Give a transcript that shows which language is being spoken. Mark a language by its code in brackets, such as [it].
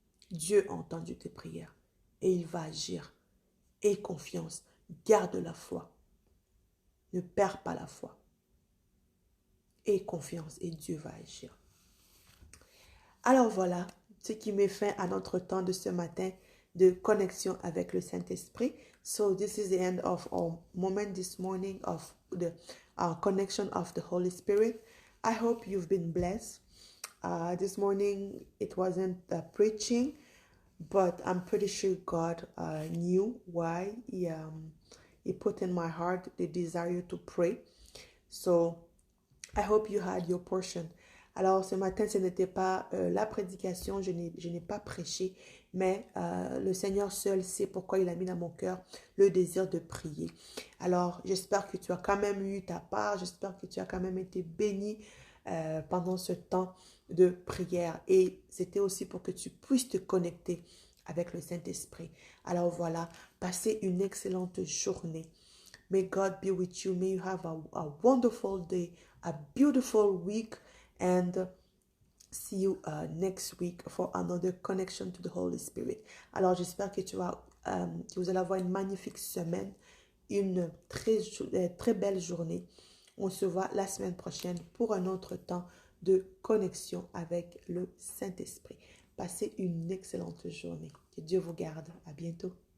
[fr] Dieu a entendu tes prières et il va agir. Aie confiance. Garde la foi. Ne perds pas la foi. Aie confiance et Dieu va agir. Alors voilà ce qui met fin à notre temps de ce matin de connexion avec le Saint-Esprit. [en] So this is the end of our moment this morning of the connection of the Holy Spirit. I hope you've been blessed. This morning it wasn't preaching, but I'm pretty sure God knew why he put in my heart the desire to pray. So I hope you had your portion. [fr] Alors ce matin, ce n'était pas la prédication, je n'ai pas prêché, mais le Seigneur seul sait pourquoi il a mis dans mon cœur le désir de prier. Alors j'espère que tu as quand même eu ta part, j'espère que tu as quand même été béni pendant ce temps de prière. Et c'était aussi pour que tu puisses te connecter avec le Saint-Esprit. Alors voilà, passez une excellente journée. [en] May God be with you. May you have a wonderful day, a beautiful week, and see you next week for another connection to the Holy Spirit. [fr] Alors j'espère que que vous allez avoir une magnifique semaine, une très belle journée. On se voit la semaine prochaine pour un autre temps de connexion avec le Saint-Esprit. Passez une excellente journée. Que Dieu vous garde. À bientôt.